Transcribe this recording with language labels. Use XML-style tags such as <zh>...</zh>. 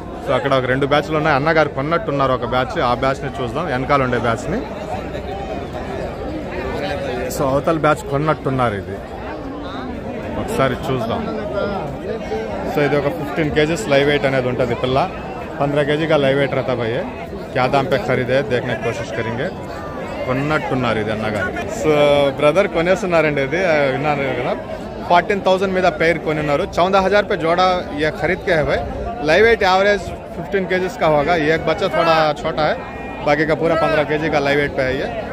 <te>So అక్కడ ఒక 2 బ్యాచ్లు ఉన్నాయి. అన్నగారు కొన్నట్టున్నారు ఒక బ్యాచ్, ఆ బ్యాచ్ని చూద్దాం, వెనకాల ఉండే బ్యాచ్ని. సో అవతల బ్యాచ్ కొన్నట్టున్నారు, ఇది ఒకసారి చూద్దాం. సో ఇది ఒక 15 kgs లైవ్ వెయిట్ అనేది ఉంటుంది పిల్ల.</te> <hi>15 kg का लाइव वेट रहता भाई, क्या दाम पे खरीदे देखने की कोशिश करेंगे.</hi> <te>కొన్నట్టున్నారు ఇది అన్నగారు. సో బ్రదర్ కొనేస్తున్నారండి, ఇది విన్నారు కదా. 14,000 మీద पेयर కొనున్నారు.</te> <hi>14,000 पे जोड़ा ये खरीद के है भाई. लाइव वेट एवरेज 15 kgs का होगा. एक बच्चा थोड़ा छोटा है, बाकी का पूरा 15 kg का लाइव वेट पे है ये.</hi>